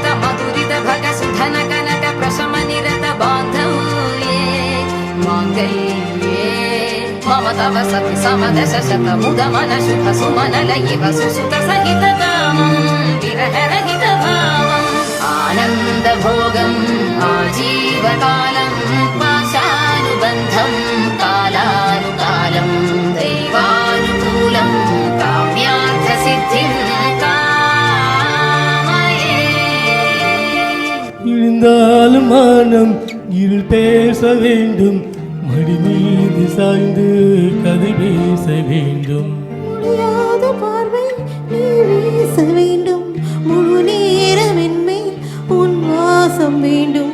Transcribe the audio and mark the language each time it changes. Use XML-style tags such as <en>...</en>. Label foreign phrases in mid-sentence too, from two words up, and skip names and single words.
<sa>मधुरित भग सुधन कनक प्रशम निरत बान्धव्ये माङ्गल्ये मम तव सति समदश शत मुद मन शुभ सुमन लयिव सुसुत सहित कामं विरह रहित भावम् आनन्द भोगम् आजीवकालं पाशानुबन्धं कालानुकालं दैवानुकूलं काम्यार्थसिद्धिं कामये.</sa> <ta>இருந்தாலும் மனம் இருள் பேச வேண்டும், மடி மீது சாய்ந்து கதை பேச வேண்டும். முடியாத பார்வை நீ வீச வேண்டும், முழு நேரம் என்மேல் உன் வாசம் வேண்டும்.</ta>